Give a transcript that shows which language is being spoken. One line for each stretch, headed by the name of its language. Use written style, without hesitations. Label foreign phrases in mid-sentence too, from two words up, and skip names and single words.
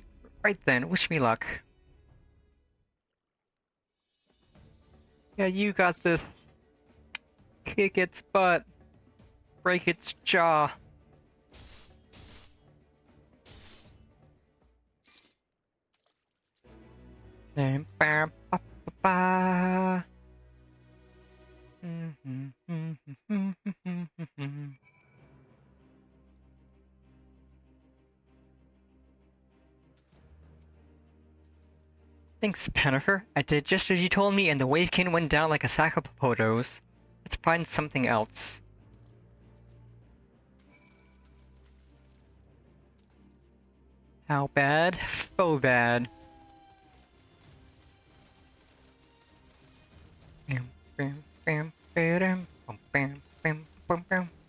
English: Right then, wish me luck. Yeah, you got this. Kick its butt. Break its jaw. Then bam ba ba ba. Thanks, Pennifer. I did just as you told me and the wavekin went down like a sack of potatoes. Let's find something else. How bad? So bad. Bam, bam, bam, bam, bam, bam, bam, bam, bam.